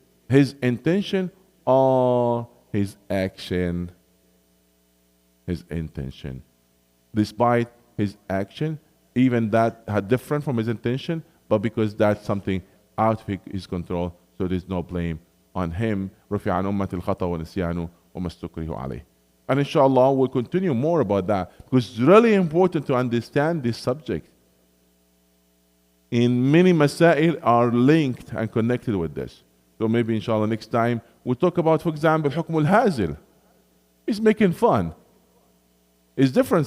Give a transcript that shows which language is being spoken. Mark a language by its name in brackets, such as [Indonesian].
[English] His intention or his action? His intention. Despite his action, even that had different from his intention, but because that's something out of his control, so there's no blame on him. [Arabic] رفع عن أمة الخطأ والنسيان وما استكره عليه. [English] And inshallah, we'll continue more about that, because it's really important to understand this subject. In many masail are linked and connected with this. So maybe inshallah next time we'll talk about, for example, حكم الهازل. He's making fun. It's different.